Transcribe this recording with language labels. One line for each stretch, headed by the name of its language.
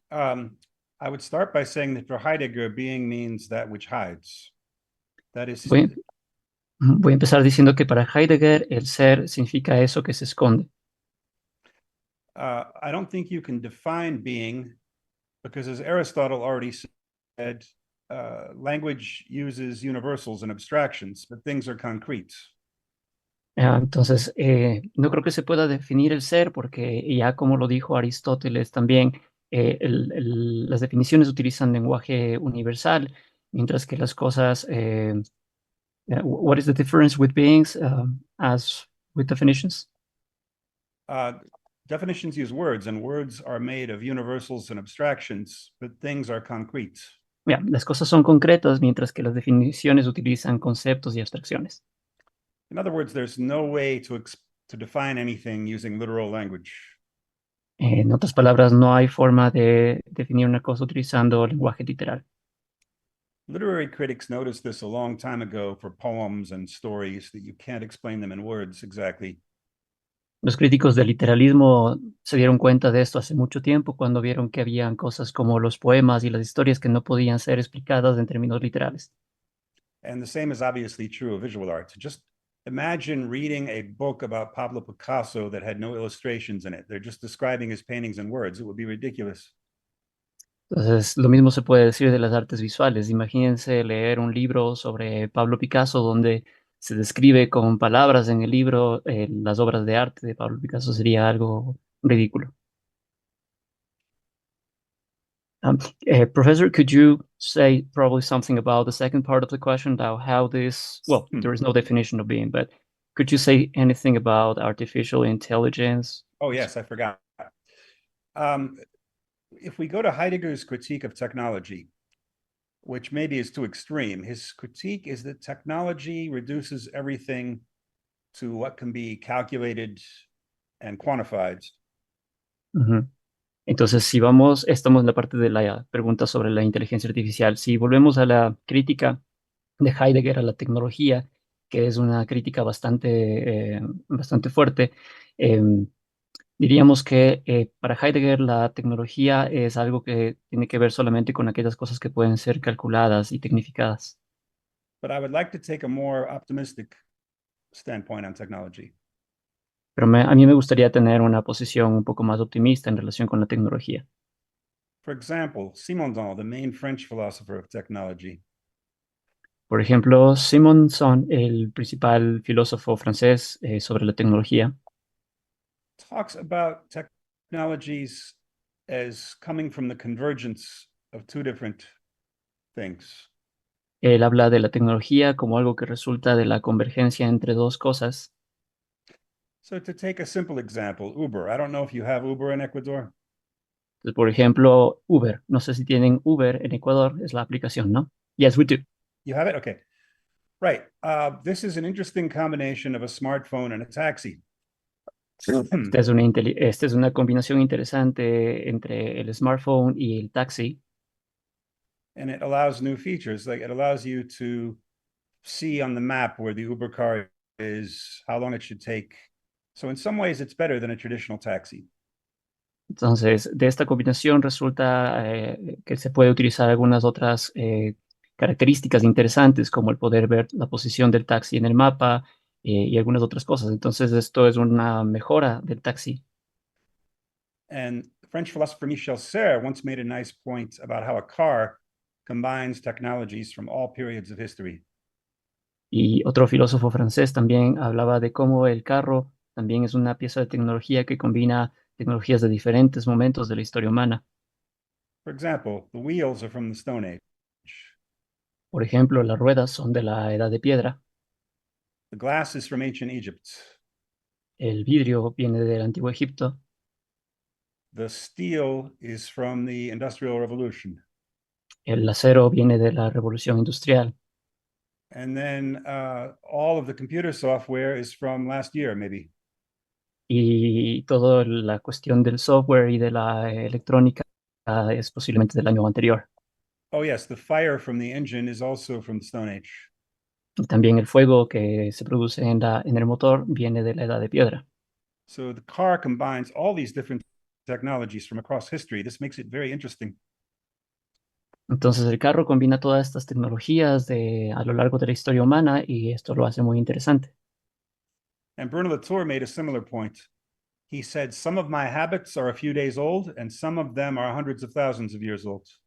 English: I would start by saying that for Heidegger, being means that which hides. That is,
Spanish: Voy a empezar diciendo que para Heidegger el ser significa eso que se esconde.
English: I don't think you can define being because, as Aristotle already said, language uses universals and abstractions, but things are concrete.
Spanish: Entonces, no creo que se pueda definir el ser porque ya como lo dijo Aristóteles también, las definiciones utilizan lenguaje universal, mientras que las cosas,
English: what is the difference with beings as with definitions? Uh, Definitions use words, and words are made of universals and abstractions, but things are concrete.
Spanish: Ya, las cosas son concretas, mientras que las definiciones utilizan conceptos y abstracciones.
English: In other words, there's no way to define anything using literal language.
Spanish: En otras palabras, no hay forma de definir una cosa utilizando lenguaje literal.
English: Literary critics noticed this a long time ago for poems and stories that you can't explain them in words exactly.
Spanish: Los críticos del literalismo se dieron cuenta de esto hace mucho tiempo cuando vieron que habían cosas como los poemas y las historias que no podían ser explicadas en términos literales.
English: And the same is obviously true of visual art. Just imagine reading a book about Pablo Picasso that had no illustrations in it. They're just describing his paintings in words. It would be ridiculous.
Spanish: Entonces, lo mismo se puede decir de las artes visuales. Imagínense leer un libro sobre Pablo Picasso donde se describe con palabras en el libro las obras de arte de Pablo Picasso. Sería algo ridículo.
English: Professor, could you say probably something about the second part of the question about how this, well, there is no definition of being, but could you say anything about artificial intelligence? Oh, yes, I forgot. If we go to Heidegger's critique of technology, which maybe is too extreme, his critique is that technology reduces everything to what can be calculated and quantified. Ujú.
Spanish: Entonces, si vamos, estamos en la parte de la pregunta sobre la inteligencia artificial. Si volvemos a la crítica de Heidegger a la tecnología, que es una crítica bastante fuerte, diríamos que para Heidegger la tecnología es algo que tiene que ver solamente con aquellas cosas que pueden ser calculadas y tecnificadas.
English: But I would like to take a more optimistic standpoint on technology.
Spanish: Pero a mí me gustaría tener una posición un poco más optimista en relación con la tecnología.
English: For example, Simondon, the main French philosopher of technology,
Spanish: Por ejemplo, Simonson, el principal filósofo francés sobre la tecnología,
English: talks about technologies as coming from the convergence of two different things.
Spanish: él habla de la tecnología como algo que resulta de la convergencia entre dos cosas.
English: So to take a simple example, Uber. I don't know if you have Uber in Ecuador.
Spanish: Entonces, por ejemplo, Uber. No sé si tienen Uber en Ecuador, es la aplicación, ¿no?
English: Yes, we do. You have it? Okay. Right. This is an interesting combination of a smartphone and a taxi.
Spanish: Esta es una combinación interesante entre el smartphone y el taxi.
English: And it allows new features. Like it allows you to see on the map where the Uber car is, how long it should take. So in some ways, it's better than a traditional taxi.
Spanish: Entonces, de esta combinación resulta que se puede utilizar algunas otras características interesantes, como el poder ver la posición del taxi en el mapa y algunas otras cosas. Entonces, esto es una mejora del taxi.
English: And French philosopher Michel Serres once made a nice point about how a car combines technologies from all periods of history.
Spanish: Y otro filósofo francés también hablaba de cómo el carro también es una pieza de tecnología que combina tecnologías de diferentes momentos de la historia humana.
English: For example, the wheels are from the Stone Age.
Spanish: Por ejemplo, las ruedas son de la Edad de Piedra,
English: The glass is from ancient Egypt.
Spanish: el vidrio viene del Antiguo Egipto,
English: The steel is from the Industrial Revolution.
Spanish: el acero viene de la Revolución Industrial.
English: And then all of the computer software is from last year, maybe.
Spanish: Y toda la cuestión del software y de la electrónica es posiblemente del año anterior.
English: Oh, yes, the fire from the engine is also from the Stone Age.
Spanish: Y también el fuego que se produce en el motor viene de la Edad de Piedra.
English: So the car combines all these different technologies from across history. This makes it very interesting.
Spanish: Entonces el carro combina todas estas tecnologías a lo largo de la historia humana y esto lo hace muy interesante.
English: And Bruno Latour made a similar point. He said, some of my habits are a few days old, and some of them are hundreds of thousands of years old.